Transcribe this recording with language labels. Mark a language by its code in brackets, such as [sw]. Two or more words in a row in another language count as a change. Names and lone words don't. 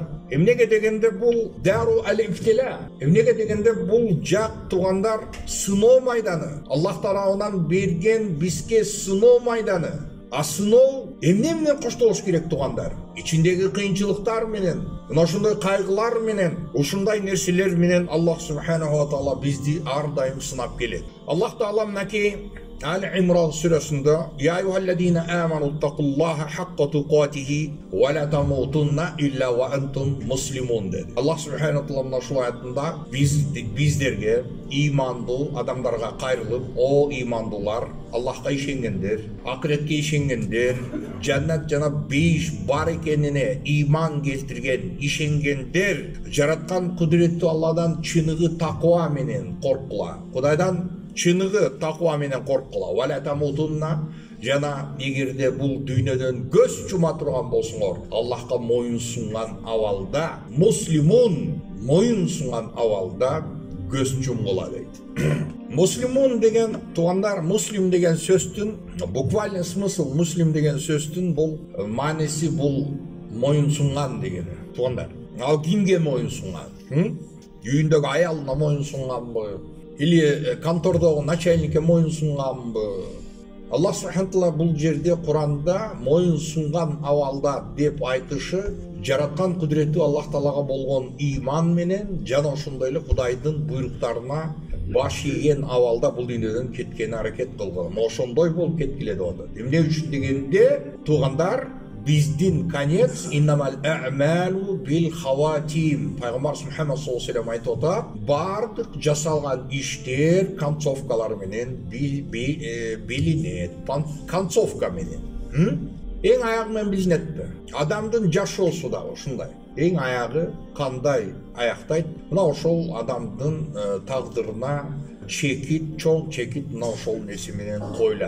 [ky] Эмнеге дегенде бул [ar] دار الابتلاء. [ky] Эмнеге дегенде бул жак, туугандар, сыноо майданы. Аллах тарабынан берген бизге сыноо майданы. А сыноо эмне менен коштолуш керек, туугандар? Ичиндеги кыйынчылыктар менен, мына ошондой кайгылар менен, ушундай нерселер менен Аллах [ar] سبحانه وتعالى [ky] бизди ар дайым сынап келет. Аллах таала мынакей Ал-Имран сүрөсүндө: [ar] "يا أيها الذين آمنوا اتقوا الله حق تقاته ولا تموتن إلا وأنتم مسلمون" dedi. الله سبحانه وتعالى [ky] ушул аятында биздерге, имандуу адамдарга кайрылып: "О имандуулар, Аллахка ишенгендер, акыретке ишенгендер, жаннат жана бейиш бар экенине иман келтирген, ишенгендер, жараткан кудуреттүү Алладан чыныгы таква менен коркула. Кудайдан чыныгы таква менен коркула. [ar] ولا تموتن, [ky] жана эгерде бул дүйнөдөн көз чума турган болсуңор, Аллахка моюн сунган абалда, муслимун, моюн сунган абалда көз чумгула" дейт. Муслимун деген, туугандар, муслим деген сөздүн [ru] буквальный смысл, [ky] муслим деген сөздүн бул мааниси бул моюн сунган дегени. Туугандар, ал кимге моюн сунган? Үйүндөгү аялына моюн сунганбы? Или контордогу начальникке моюн сунганбы? Аллах [ar] سبحانه وتعالى [ky] бул жерде Куранда моюн сунган абалда деп айтышы жараткан кудуреттүү Аллах таалага болгон иман менен жана ошондой эле Кудайдын буйруктарына баш ийген абалда бул дүйнөдөн кеткени аракет кылган. Ошондой болуп кеткиле деп атат. Эмне үчүн дегенде, туугандар, биздин конец [ar] إنما الأعمال بالخواتيم. [ky] Пайгамбар Мухаммад [ar] صلى الله عليه وسلم [ky] айтып атат, бардык жасалган иштер концовкалар менен билинет. Концовка менен. Эң аягы менен билинетпи? Адамдын жашоосу да ушундай. Эң аягы кандай аяктайт? Мына ошол адамдын тагдырына чекит, чоң чекит мына ошол нерсе менен коюлат.